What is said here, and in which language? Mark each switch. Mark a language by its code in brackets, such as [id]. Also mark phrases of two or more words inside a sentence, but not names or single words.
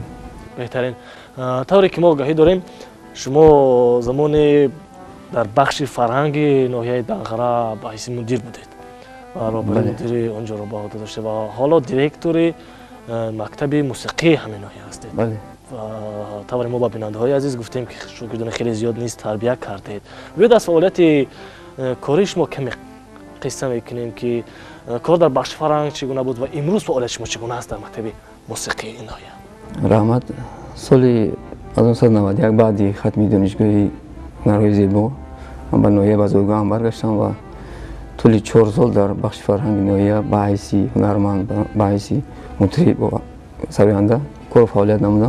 [fa] بهترین. طوری که ما آگاهی داریم شما زمانی در بخش فرهنگ ناحیه دنغره به حیث مدیر بودید و رابطه مدیر اونجا رو با عهده داشته و حالا دیرکتور مکتب موسیقی همین ناحیه هستید. بله. [tg] тавари мо ба бинандаҳои азиз гуфтем ки шогирдони хеле зиёд низ тарбия кардед. Биёед аз фаъолияти кори шумо каме қисса мекунем ки кор дар бахши фарҳанг чӣ гуна буд ва имрӯз фаъолияти шумо чӣ гуна аст дар мактаби мусиқии ин ноҳия? раҳмат. соли 1991 баъди хатми донишгоҳи ҳунарҳои зебо ман ба ноҳия базоргоҳам баргаштам ва тӯли 4 сол дар бахши фарҳанги ноҳия ба ҳайси ҳунарманд, ба ҳайси мутриб ва сароянда кору фаъолият намудам.